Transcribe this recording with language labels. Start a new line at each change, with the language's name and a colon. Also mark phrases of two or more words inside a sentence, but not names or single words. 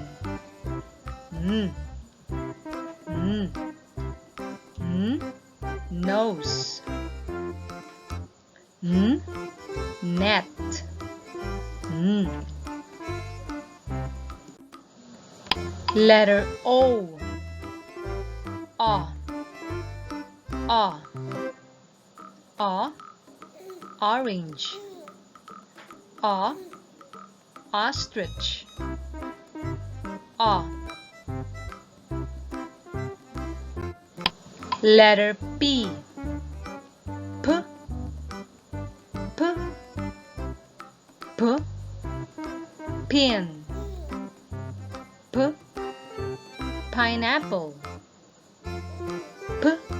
English: N. N. N. Nose. N. Net. N. Letter O. O. O. O. Orange. O. Ostrich. O. Letter P. P. P. P. Pin. P. Pineapple. P.